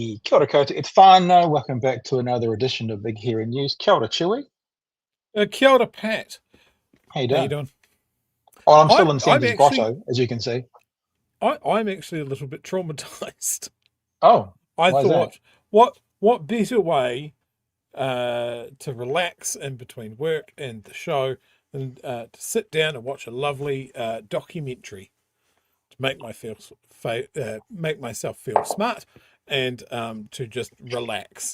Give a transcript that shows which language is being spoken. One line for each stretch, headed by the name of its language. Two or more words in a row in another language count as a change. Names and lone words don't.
Māori: Kia ora koutou,
English: it's whānau. Welcome back to another edition of Big Hero News.
Māori: Kia ora, Chewy. Kia ora, Pat.
English: How you How you doing? doing? Oh, I'm still in I'm Santa's actually, grotto, as you can see. I'm actually a little bit traumatized. Oh, I why is that? thought, what better way to relax in between work and the show than to sit down and watch a lovely documentary to make myself feel smart and to just relax.